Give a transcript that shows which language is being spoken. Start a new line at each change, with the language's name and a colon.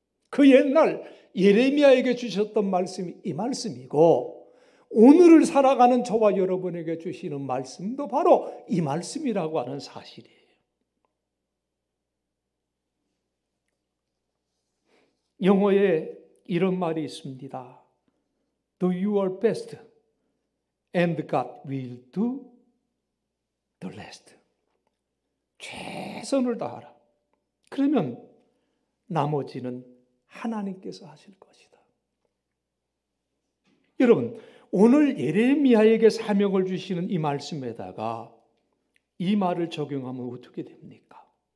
Korean: 그 옛날 예레미야에게 주셨던 말씀이 이 말씀이고, 오늘을 살아가는 저와 여러분에게 주시는 말씀도 바로 이 말씀이라고 하는 사실이에요. 영어에 이런 말이 있습니다.
English: Do your best and God will do the rest.
Korean: 최선을 다하라. 그러면 나머지는 하나님께서 하실 것이다. 여러분, 오늘 예레미야에게 사명을 주시는 이 말씀에다가 이 말을 적용하면 어떻게 됩니까?